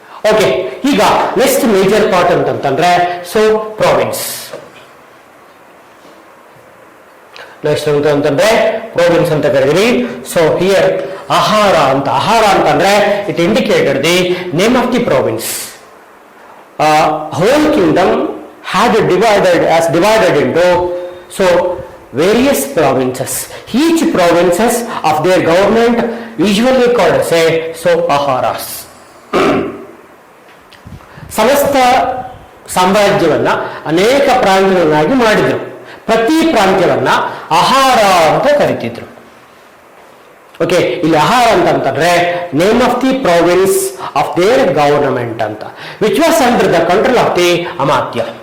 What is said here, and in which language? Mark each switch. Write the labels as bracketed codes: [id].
[kn] Okay, ಈಗ next major part ಅಂತಂದ್ರೆ so province. Next ಅಂತಂದ್ರೆ ಪ್ರಾವಿನ್ಸ್ ಅಂತ ಕರೀತೀವಿ. [en] So here ಆಹಾರ ಅಂತಂದ್ರೆ it indicated the name of the province. Whole kingdom had divided into so various provinces. Each provinces of their government usually called as a so aharas. [kn] ಸಮಸ್ತ ಸಾಮ್ರಾಜ್ಯವನ್ನ ಅನೇಕ ಪ್ರಾಂತ್ಯಗಳನ್ನಾಗಿ ಮಾಡಿದ್ರು. ಪ್ರತಿ ಪ್ರಾಂತ್ಯವನ್ನ ಆಹಾರ ಅಂತ ಕರಿತಿದ್ರು. [en] okay, [kn] ಇಲ್ಲಿ ಆಹಾರ ಅಂತಂದ್ರೆ [en] Name of the province of their government ಅಂತ, which was under the control of the ಅಮಾತ್ಯ.